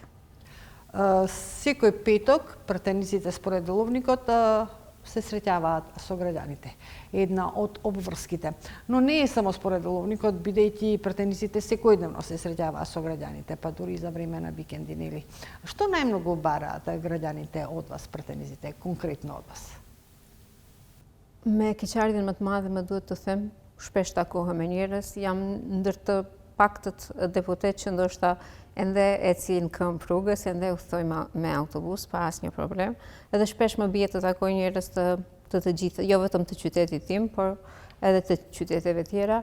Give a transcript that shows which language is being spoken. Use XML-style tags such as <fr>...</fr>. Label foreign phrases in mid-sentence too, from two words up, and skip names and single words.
<mk>Секој петок пратениците според деловникот се среќаваат со граѓаните. Една од обврските. Но не е само според деловникот, бидејќи пратениците секојдневно се среќаваат со граѓаните, па дури и за време на викенди, нели? Што најмногу бараат граѓаните од вас, пратениците, конкретно од вас?</mk> <sq>Me keqardhjen më të madhe më duhet të them, shpesh takohem me njerëz, jam ndër të paktët deputet që ndoshta ende ecin këmbë rrugës, ende udhtoj me autobus pa asnjë problem, edhe shpesh më bie të takoj njerëz të gjithë, jo vetëm të qytetit tim, por edhe të qyteteve tjera.</sq>